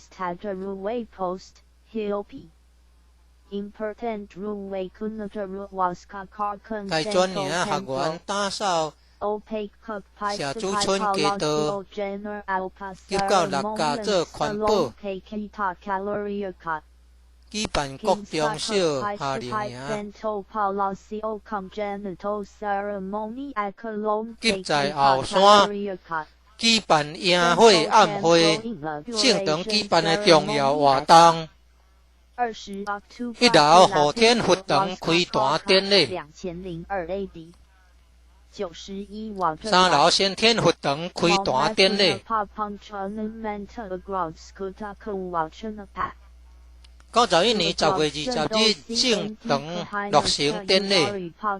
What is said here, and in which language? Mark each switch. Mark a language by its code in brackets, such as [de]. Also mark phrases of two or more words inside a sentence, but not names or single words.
[zh] 大專營學員打掃社主村街道，及到6家做環保。舉辦國中小夏令營，及在後山举办宴会、暗会，性等举办的重要活动。1楼后天佛堂开坛典礼。3楼先天佛堂开坛典礼。91年10月20日正堂落成典礼。